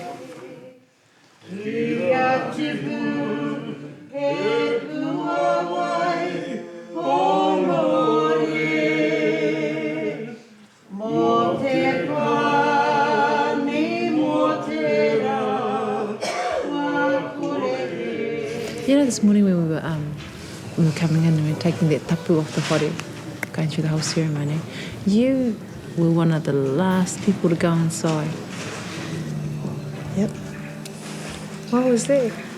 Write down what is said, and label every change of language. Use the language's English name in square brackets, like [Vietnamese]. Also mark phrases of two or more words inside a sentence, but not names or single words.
[Māori] Kia tipu, e tua wai, honore. Mō te pani, mō te rā, [English] You know, this morning when we were coming in and we were taking that tapu off the whare, going through the whole ceremony, you were one of the last people to go inside. Yep. What was that?